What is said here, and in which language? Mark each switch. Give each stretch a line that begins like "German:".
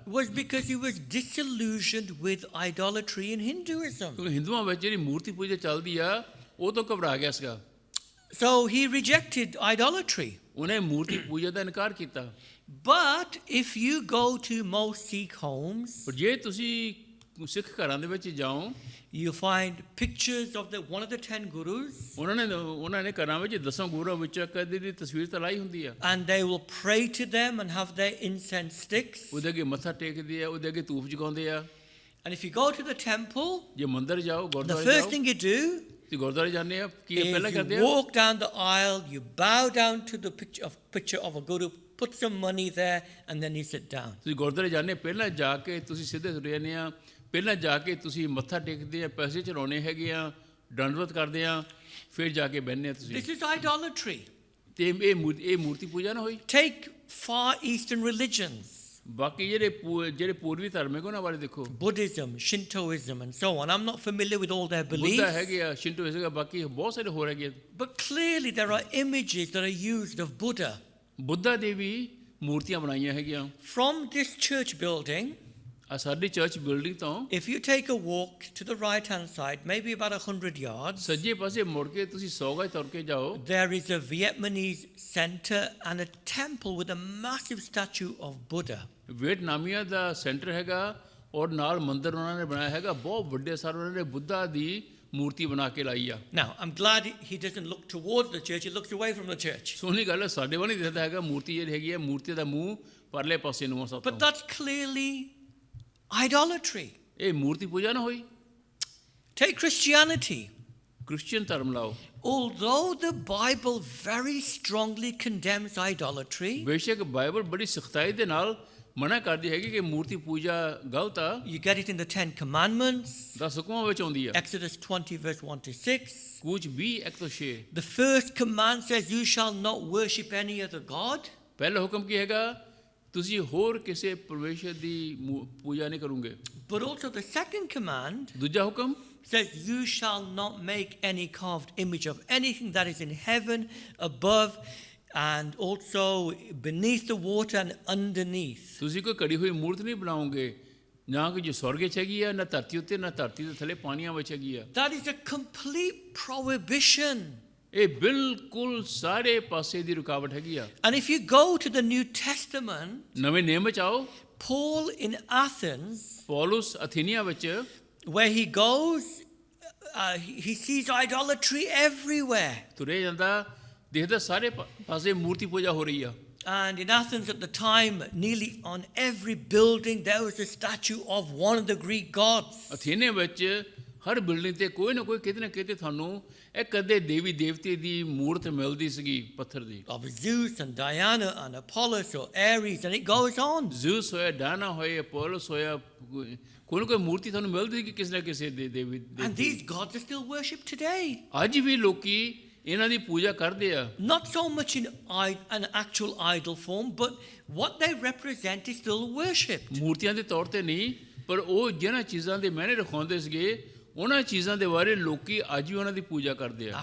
English: was because he was disillusioned with idolatry in Hinduism.
Punjabi: ਕਿਉਂਕਿ ਹਿੰਦੂਆਂ ਵਿੱਚ ਜਿਹੜੀ ਮੂਰਤੀ ਪੂਜਾ ਚੱਲਦੀ ਆ ਉਹ ਤੋਂ ਘਬਰਾ ਗਿਆ ਸੀਗਾ,
English: So he rejected idolatry.
Punjabi: ਉਹਨੇ ਮੂਰਤੀ ਪੂਜਾ ਦਾ ਇਨਕਾਰ ਕੀਤਾ।
English: But if you go to most Sikh homes,
Punjabi: ਪਰ ਜੇ ਤੁਸੀਂ ਸਿੱਖ ਘਰਾਂ ਦੇ ਵਿੱਚ ਜਾਓ,
English: you find pictures of one of the 10 gurus,
Punjabi: ਉਹਨਾਂ ਨੇ ਘਰਾਂ ਵਿੱਚ 10 ਗੁਰੂਆਂ ਵਿੱਚੋਂ ਕਦੇ ਦੀ ਤਸਵੀਰ ਤਾਂ ਲਾਈ ਹੁੰਦੀ ਆ,
English: and they will pray to them and have their incense sticks.
Punjabi: ਉਹਦੇ ਅੱਗੇ ਮੱਥਾ ਟੇਕਦੇ ਆ, ਉਹਦੇ ਅੱਗੇ ਧੂਪ ਜਗਾਉਂਦੇ ਆ।
English: And if you go to the temple,
Punjabi: ਜੇ ਮੰਦਿਰ ਜਾਓ,
English: the
Punjabi: ਗੁਰਦੁਆਰੇ
English: first
Punjabi: ਜਾਓ,
English: thing you do
Punjabi: ਤੇ ਗੁਰਦੁਆਰੇ ਜਾਂਦੇ ਆ, ਕੀ ਪਹਿਲਾਂ
English: is
Punjabi: ਕਰਦੇ
English: you
Punjabi: ਆ?
English: walk down the aisle, you bow down to the picture of a guru, put some money there, and then you sit down.
Punjabi: ਤੁਸੀਂ ਗੁਰਦੁਆਰੇ ਜਾਂਦੇ, ਪਹਿਲਾਂ ਜਾ ਕੇ ਤੁਸੀਂ ਸਿੱਧੇ ਤੁਰ ਜਾਂਦੇ ਆ, ਪਹਿਲਾਂ ਜਾ ਕੇ ਤੁਸੀਂ ਮੱਥਾ ਟੇਕਦੇ ਆ, ਪੈਸੇ ਚੜਾਉਣੇ ਹੈਗੇ ਆ, ਦੰਡਵਤ ਕਰਦੇ ਆ, ਫਿਰ ਜਾ ਕੇ ਬਹਿੰਦੇ ਆ ਤੁਸੀਂ।
English: This is idolatry.
Punjabi: ਤੇ ਇਹ ਮੂਰਤੀ ਪੂਜਾ ਨਾ ਹੋਈ।
English: Take Far Eastern religions,
Punjabi: ਬਾਕੀ ਜਿਹੜੇ ਪੂਰਵੀ ਧਰਮ ਹੈਗੇ ਉਹਨਾਂ ਬਾਰੇ ਦੇਖੋ,
English: Buddhism, Shintoism, and so on. I'm not familiar with all their
Punjabi: Buddha
English: beliefs,
Punjabi: ਹੈਗੇ ਆ, ਸ਼ਿੰਟੋ ਹੈਗਾ, ਬਾਕੀ ਬਹੁਤ ਸਾਰੇ ਹੋਰ ਹੈਗੇ।
English: but clearly there are images that are used of Buddha.
Punjabi: Buddha ਦੇ ਵੀ ਮੂਰਤੀਆਂ ਬਣਾਈਆਂ ਹੈਗੀਆਂ।
English: From this church building,
Punjabi: ਆ ਸਾਡੀ ਚਰਚ ਬਿਲਡਿੰਗ ਤੋਂ
English: if you take a walk to the right-hand side, maybe about 100 yards,
Punjabi: ਸੱਜੇ ਪਾਸੇ ਮੁੜ ਕੇ ਤੁਸੀਂ 100 ਗਜ ਤੁਰ ਕੇ ਜਾਓ,
English: there is a Vietnamese center and a temple with a massive statue of Buddha.
Punjabi: ਵੀਅਤਨਾਮੀਆਂ ਦਾ centre ਹੈਗਾ ਔਰ ਨਾਲ ਮੰਦਿਰ ਉਹਨਾਂ ਨੇ ਬਣਾਇਆ ਹੈਗਾ, ਬਹੁਤ ਵੱਡੇ ਸਾਰੇ ਉਹਨਾਂ ਨੇ ਬੁੱਧਾ ਦੀ ਮੂਰਤੀ ਬਣਾ ਕੇ ਲਾਈ ਆ।
English: Now, I'm glad he doesn't look towards the church, he looks away from the church.
Punjabi: ਸੋਹਣੀ ਗੱਲ ਹੈ, ਸਾਡੇ ਵੱਲ ਨਹੀਂ ਦਿਖਦਾ ਹੈਗਾ, ਮੂਰਤੀ ਜਿਹੜੀ ਹੈਗੀ ਹੈ, ਮੂਰਤੀ ਦਾ ਮੂੰਹ ਪਰਲੇ ਪਾਸੇ ਨੂੰ ਆ ਸਭ
English: But
Punjabi: ਤੋਂ।
English: that's clearly idolatry.
Punjabi: ਇਹ ਮੂਰਤੀ ਪੂਜਾ ਨਾ ਹੋਈ।
English: Take Christianity.
Punjabi: ਕ੍ਰਿਸਚੀਅਨ ਧਰਮ ਲਾਓ,
English: Although the Bible very strongly condemns idolatry,
Punjabi: ਬੇਸ਼ੱਕ ਬਾਈਬਲ ਬੜੀ ਸਖਤਾਈ ਦੇ ਨਾਲ ਮਨਾ ਕਰਦੀ ਹੈਗੀ ਕਿ ਮੂਰਤੀ ਪੂਜਾ ਗਲਤ ਆ,
English: you get it in the 10 Commandments,
Punjabi: 10 ਹੁਕਮਾਂ ਵਿੱਚ ਆਉਂਦੀ ਆ,
English: Exodus 20, verse 1 to 6.
Punjabi: ਕੂਚ 20 1 ਤੋਂ 6।
English: The first command says, you shall not worship any other God.
Punjabi: ਪਹਿਲਾ ਹੁਕਮ ਕੀ ਹੈਗਾ? ਤੁਸੀਂ ਹੋਰ ਕਿਸੇ ਪਰਮੇਸ਼ਰ ਦੀ ਪੂਜਾ ਨਹੀਂ ਕਰੋਗੇ।
English: But also the second command
Punjabi: ਦੂਜਾ ਹੁਕਮ
English: says, you shall not make any carved image of anything that is in heaven, above, and also beneath the water and underneath.
Punjabi: ਤੁਸੀਂ ਕੋਈ ਘੜੀ ਹੋਈ ਮੂਰਤ ਨਹੀਂ ਬਣਾਓਗੇ, ਨਾ ਕਿ ਜੋ ਸਵਰਗ 'ਚ ਹੈਗੀ ਆ, ਨਾ ਧਰਤੀ ਉੱਤੇ, ਨਾ ਧਰਤੀ ਦੇ ਥੱਲੇ ਪਾਣੀਆਂ ਵਿੱਚ ਹੈਗੀ ਆ।
English: That is a complete prohibition.
Punjabi: ਇਹ ਬਿਲਕੁਲ ਸਾਰੇ ਪਾਸੇ ਦੀ ਰੁਕਾਵਟ ਹੈਗੀ ਆ।
English: And if you go to the New Testament,
Punjabi: ਨਵੇਂ ਨਿਯਮ ਵਿੱਚ ਆਓ,
English: Paul in Athens,
Punjabi: ਪੌਲੁਸ ਅਥੀਨੀਆ ਵਿੱਚ
English: where he goes, he sees idolatry everywhere.
Punjabi: ਤੁਰੇ ਜਾਂਦਾ, ਦੇਖਦਾ ਸਾਰੇ ਪਾਸੇ ਮੂਰਤੀ ਪੂਜਾ ਹੋ ਰਹੀ ਆ।
English: And in Athens at the time, nearly on every building, there was a statue of one of the Greek gods.
Punjabi: ਅਥੇਨੇ ਵਿੱਚ ਹਰ ਬਿਲਡਿੰਗ ਤੇ ਕੋਈ ਨਾ ਕੋਈ ਕਿਤੇ ਨਾ ਕਿਤੇ ਤੁਹਾਨੂੰ ਇੱਕ ਅੱਧੇ ਦੇਵੀ ਦੇਵਤੇ ਦੀ ਮੂਰਤ ਮਿਲਦੀ ਸੀਗੀ ਪੱਥਰ ਦੀ
English: Of Zeus and Diana and Apollos or Ares, and it goes on.
Punjabi: ਜ਼ੂਸ ਹੋਇਆ ਡਾਨਾ ਹੋਇਆ ਅਪੋਲੋਸ ਹੋਇਆ ਕੋਈ ਨਾ ਕੋਈ ਮੂਰਤੀ ਤੁਹਾਨੂੰ ਮਿਲਦੀ ਸੀ ਕਿ ਕਿਸੇ ਨਾ ਕਿਸੇ ਦੇ ਦੇਵੀ
English: And these gods are still worshipped today.
Punjabi: ਅੱਜ ਵੀ ਲੋਕੀ ਇਹਨਾਂ ਦੀ ਪੂਜਾ ਕਰਦੇ ਆ
English: Not so much in an actual idol form, but what they represent is still worshipped.
Punjabi: ਮੂਰਤੀਆਂ ਦੇ ਤੌਰ ਤੇ ਨਹੀਂ ਪਰ ਉਹ ਜਿਹਨਾਂ ਚੀਜ਼ਾਂ ਦੇ ਮਾਇਨੇ ਰਖਾਉਂਦੇ ਸੀਗੇ ਉਹਨਾਂ ਚੀਜ਼ਾਂ ਦੇ ਬਾਰੇ ਲੋਕੀ ਅੱਜ ਵੀ ਉਹਨਾਂ ਦੀ ਪੂਜਾ ਕਰਦੇ ਆ